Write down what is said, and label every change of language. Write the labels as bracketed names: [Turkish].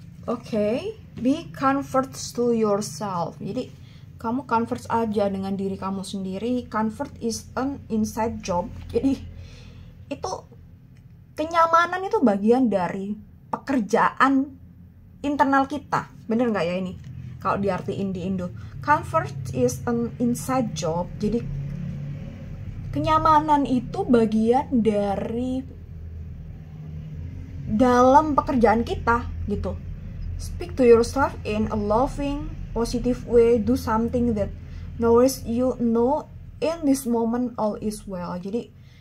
[English] Oke, be comfort to yourself. [Indonesian] Jadi kamu comfort aja dengan diri kamu sendiri. [English] Comfort is an inside job. [Indonesian] Jadi itu kenyamanan itu bagian dari pekerjaan internal kita. Bener nggak ya ini? Kalau diartiin di Indo, [English] comfort is an inside job. [Indonesian] Jadi kenyamanan itu bagian dari dalam pekerjaan kita gitu. [English] Speak to yourself in a loving, positive way. Do something that knows you know in this moment all is well. [Indonesian] Jadi